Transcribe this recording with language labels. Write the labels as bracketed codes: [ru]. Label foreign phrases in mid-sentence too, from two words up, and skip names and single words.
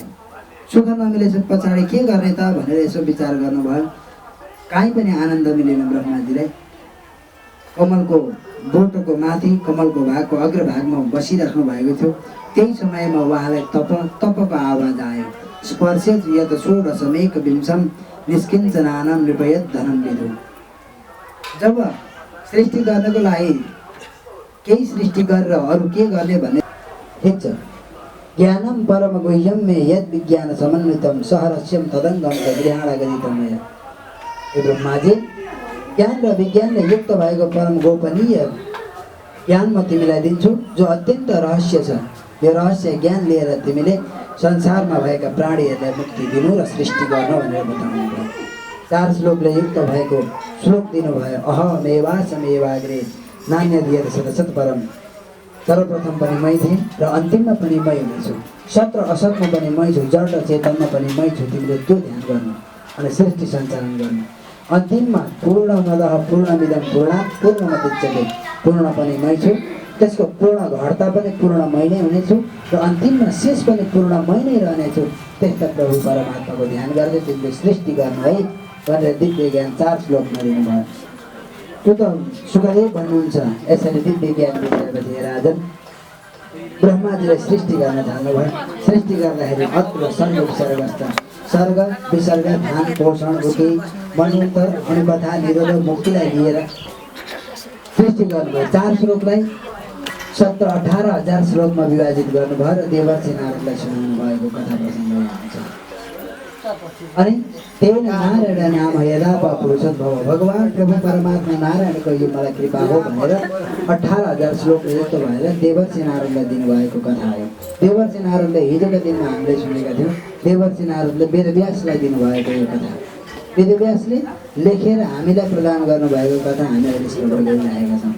[ne] सुख नमिलेपछि पछाडि के गर्ने त भनेर यसो विचार गर्नुभयो। काहीँ पनि आनन्द मिलेन ब्रह्माजीलाई। कमलको बोटको माथि कमलको भागको अग्रभागमा बसिराख्नु भएको थियो। त्यही समयमा उहाँलाई तपको आवाज आयो, [sa] स्पर्शेत यत षोडशमेक विंशम निष्किञ्चनानां नृपयत धनं विदु। [ne] जब सृष्टि गर्नको लागि केही सृष्टि गरेर अरू के गर्ने भन्ने ठिक छ। [sa] ज्ञानम परम गुह्यम मे यद विज्ञान समन्वितम सहरस्यम तदङ्गम च गृहाणगदितम। [ne] हे ब्रह्माजी, ज्ञान र विज्ञानले युक्त भएको परम गोपनीय ज्ञान म तिमीलाई दिन्छु जो अत्यन्त रहस्य छ। यो रहस्य ज्ञान लिएर तिमीले संसारमा भएका प्राणीहरूलाई मुक्ति दिनु र सृष्टि गर्नु भनेर बताउनु भयो। 4 श्लोकले युक्त भएको श्लोक दिनुभयो। [sa] अहमेवासमेवाग्रे नान्यधियत सतसत परम। [ne] सर्वप्रथम पनि मै थिएँ र अन्तिममा पनि मै हुनेछु। सत र असतमा पनि मै छु, जड र चेतनमा पनि मै छु। तिमीले त्यो ध्यान गर्नु अनि सृष्टि सञ्चालन गर्नु। अन्तिममा [sa] पूर्णमदः पूर्णमिदं पूर्णात् पूर्णमुदच्यते [ne] पूर्ण पनि मै छु, त्यसको पूर्ण घटता पनि पूर्ण मै नै हुनेछु र अन्तिममा शेष पनि पूर्ण मै नै रहनेछु। त्यस्ता प्रभु परमात्माको ध्यान गर्दै तिमीले सृष्टि गर्नु है भनेर दिव्य ज्ञान 4 श्लोकमा दिनुभयो। त्यो त सुखदेव भन्नुहुन्छ। यसरी दिव्य ज्ञान दिएपछि राजन ब्रह्माजीले सृष्टि गर्न थाल्नुभयो। सृष्टि गर्दाखेरि अद्भुत सर्ग विसर्गस्थ सर्ग विसर्ग ध्यान पोषण उति मन्वन्तर अनुकथा निरोध मुक्तिलाई लिएर सृष्टि गर्नुभयो। 4 श्लोकलाई 17-18 हजार श्लोकमा विभाजित गर्नुभयो र देवर्षि नारदलाई सुनाउनु भएको कथा प्रसङ्ग यहाँ छ। अनि तेन नारायण नाम यदा पुरुषोत्तम भगवान प्रभु परमात्मा नारायणको यो मलाई कृपा हो भनेर 18,000 श्लोक जस्तो भएर देवर्षि नारदलाई दिनुभएको कथा हो। देवर्षि नारदले हिजोको दिनमा हामीले सुनेका थियौँ। देवर्षि नारदले वेदव्यासलाई दिनुभएको यो कथा वेदव्यासले लेखेर हामीलाई प्रदान गर्नुभएको कथा हामीहरूले श्रवण गरिरहेका छौँ।